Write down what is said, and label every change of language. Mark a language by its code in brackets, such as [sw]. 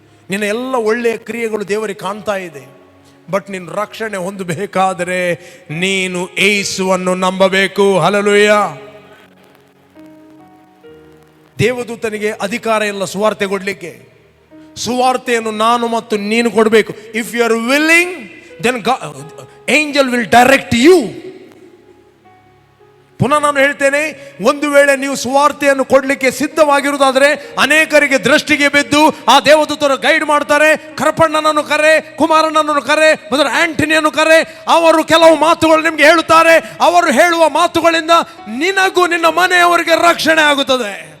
[kn] ನಿನ್ನ ಎಲ್ಲ ಒಳ್ಳೆಯ ಕ್ರಿಯೆಗಳು ದೇವರಿಗೆ ಕಾಣ್ತಾ ಇದೆ, ಬಟ್ ನೀನು ರಕ್ಷಣೆ ಹೊಂದಬೇಕಾದರೆ ನೀನು ಯೇಸುವನ್ನು ನಂಬಬೇಕು. ಹಲ್ಲೆಲೂಯಾ. ದೇವದೂತನಿಗೆ ಅಧಿಕಾರ ಇಲ್ಲ ಸುವಾರ್ತೆ ಕೊಡಲಿಕ್ಕೆ. ಸುವಾರ್ತೆಯನ್ನು ನಾನು ಮತ್ತು ನೀನು ಕೊಡಬೇಕು. [en] If you are willing, then angel will direct you. [kn] ಪುನಃ ನಾನು ಹೇಳ್ತೇನೆ, ಒಂದು ವೇಳೆ ನೀವು ಸುವಾರ್ತೆಯನ್ನು ಕೊಡಲಿಕ್ಕೆ ಸಿದ್ಧವಾಗಿರುವುದಾದರೆ ಅನೇಕರಿಗೆ ದೃಷ್ಟಿಗೆ ಬಿದ್ದು ಆ ದೇವದೂತರು ಗೈಡ್ ಮಾಡ್ತಾರೆ. ಕರಪಣ್ಣನನ್ನು ಕರೆ, ಕುಮಾರನನ್ನು ಕರೆ, ಮೊದಲು ಆಂಟನಿಯನ್ನು ಕರೆ. ಅವರು ಕೆಲವು ಮಾತುಗಳು ನಿಮಗೆ ಹೇಳುತ್ತಾರೆ. ಅವರು ಹೇಳುವ ಮಾತುಗಳಿಂದ ನಿನಗೂ ನಿನ್ನ ಮನೆಯವರಿಗೆ ರಕ್ಷಣೆ ಆಗುತ್ತದೆ.